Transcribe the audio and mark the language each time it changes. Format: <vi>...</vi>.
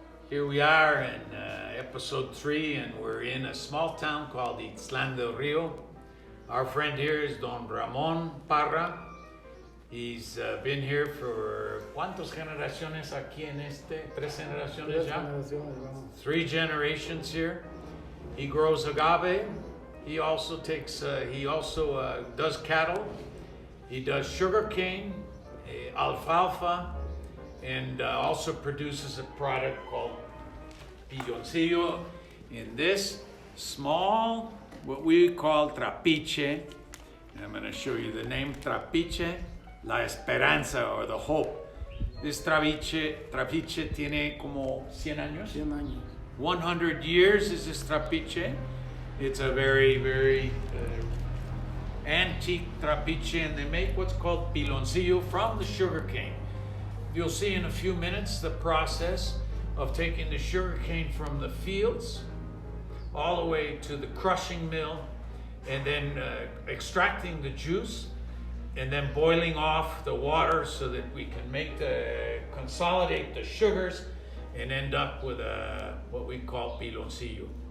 <en>Here we are in episode 3, and we're in a small town called Ixtlan del Rio. Our friend here is Don Ramon Parra. He's been here for</en> <es>¿cuántas generaciones aquí en este? ¿Tres generaciones ya?</es> <en>3 generations here. He grows agave. He also does cattle. He does sugarcane, alfalfa, and also produces a product called Piloncillo in this small, what we call trapiche. And I'm going to show you the name, trapiche, la esperanza, or the hope. This</en> <es>trapiche tiene como 100 años? 100 años.</es> <en>100 years is this trapiche. It's a very, very antique trapiche, and they make what's called piloncillo from the sugarcane. You'll see in a few minutes the process of taking the sugarcane from the fields all the way to the crushing mill, and then extracting the juice and then boiling off the water so that we can consolidate the sugars and end up with what we call piloncillo.</en>